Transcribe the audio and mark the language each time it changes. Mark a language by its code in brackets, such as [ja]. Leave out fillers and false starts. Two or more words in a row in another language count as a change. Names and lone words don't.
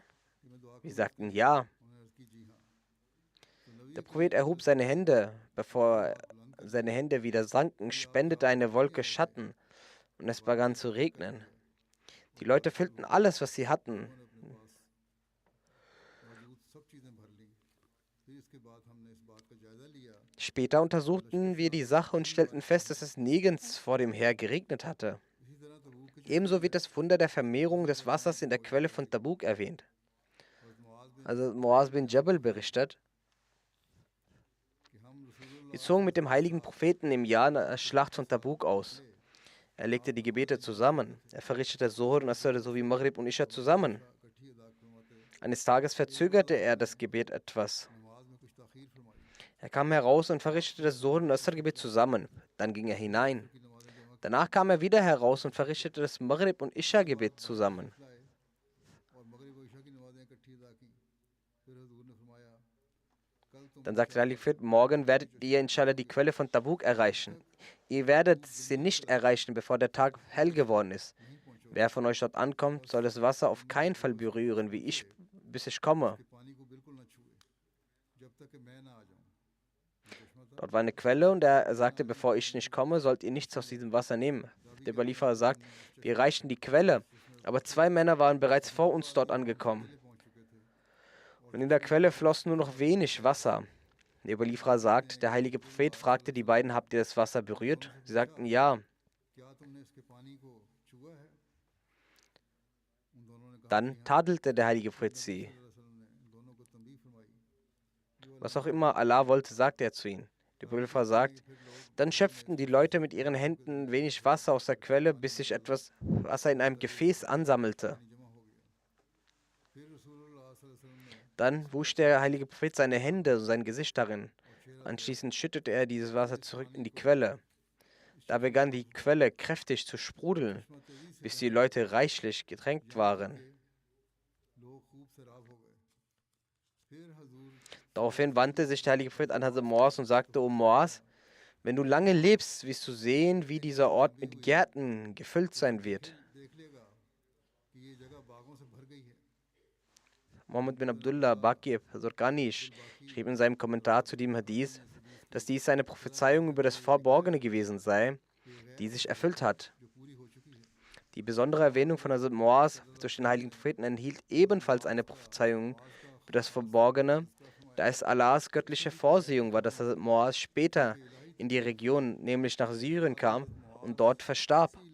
[ur] کہ میں دعا [de] Wir sagten ja. [ur] انہوں نے عرض کی جی ہاں تو نبی [de] Der Prophet erhob seine Hände, bevor seine Hände wieder sanken, spendete eine Wolke Schatten und es begann zu regnen. Die Leute füllten alles, was sie hatten. [ur] نے اپنے پاس موجود سب چیزیں بھر لیں پھر اس کے بعد ہم نے اس بات کا جائزہ لیا [de] Später untersuchten wir die Sache und stellten fest, dass es nirgends vor dem Heer geregnet hatte. [ur] اسی طرح تبوک کے [de] Ebenso wird das Wunder der Vermehrung des Wassers in der Quelle von Tabuk erwähnt. [ur] حضرت معاذ بن [de] Also Muaz bin Jabal berichtet, [ur] کہ ہم رسول اللہ [de] wir zogen mit dem heiligen Propheten im Jahr der Schlacht von Tabuk aus. Er legte die Gebete zusammen. Er verrichtete Zohr und Asr sowie Maghrib und Isha zusammen. [ur] اکٹھی ادا فرماتے [de] Eines Tages verzögerte er das Gebet etwas. [ur] نماز میں کچھ تاخیر فرمائی [de] Er kam heraus und verrichtete das Zohr und Asr-Gebet zusammen. Dann ging er hinein. [ur] کی نمازیں جمع [de] Danach kam er wieder heraus und verrichtete das Maghrib und Isha-Gebet zusammen. [ur] لائے اور مغرب اور عشاء کی نمازیں اکٹھی ادا کی پھر حضور نے فرمایا کل تم [de] Dann sagte der Heilige Prophet, morgen werdet ihr inshallah die Quelle von Tabuk erreichen. Ihr werdet sie nicht erreichen, bevor der Tag hell geworden ist. [ur] نہیں پہنچو [de] Wer von euch dort ankommt, soll das Wasser auf keinen Fall berühren, wie ich, bis ich komme. [ur] کہ پانی کو بالکل نہ چھوئے جب تک کہ میں نہ آ جاؤں یہ چشمہ تھا [de] Dort war eine Quelle und er sagte, bevor ich nicht komme, sollt ihr nichts aus diesem Wasser nehmen. Der Überlieferer sagt, wir erreichten die Quelle, aber zwei Männer waren bereits vor uns dort angekommen. [ur] پہنچ چکے تھے [de] Und in der Quelle floss nur noch wenig Wasser. Der Überlieferer sagt, der heilige Prophet fragte die beiden, habt ihr das Wasser berührt? Sie sagten ja. [ur] کیا تم نے اس کے پانی کو چھوا ہے ان دونوں نے کہا [de] Dann tadelte der heilige Prophet sie. [ur] رسول نے ان دونوں کو تنبیہ فرمائی [de] Was auch immer Allah wollte, sagte er zu ihnen. Der Überlieferer sagt, dann schöpften die Leute mit ihren Händen wenig Wasser aus der Quelle, bis sich etwas Wasser in einem Gefäß ansammelte. [ur] پانی جمع ہو گیا پھر رسول اللہ [ar] صلى الله عليه وسلم [ur] نے [de] Dann wusch der heilige Prophet seine Hände und sein Gesicht darin. Anschließend schüttete er dieses Wasser zurück in die Quelle. Da begann die Quelle kräftig zu sprudeln, bis die Leute reichlich getränkt waren. [ur] لوگ خوب سیراب ہو گئے پھر حضور [de] Daraufhin wandte sich der heilige Prophet an Hazrat Muaz und sagte, O Muaz, wenn du lange lebst, wirst du sehen, wie dieser Ort mit Gärten gefüllt sein wird. [ur] دیکھ لے گا کہ یہ جگہ باغوں سے بھر گئی ہے [de] Muhammad bin Abdullah Baqir Zurqani schrieb in seinem Kommentar zu dem Hadith, dass dies eine Prophezeiung über das Verborgene gewesen sei, die sich erfüllt hat. Die besondere Erwähnung von Hazrat Muaz durch den heiligen Propheten enthielt ebenfalls eine Prophezeiung über das Verborgene, da es Allahs göttliche Vorsehung war, dass Hazrat Muaz später in die Region, nämlich nach Syrien kam und dort verstarb.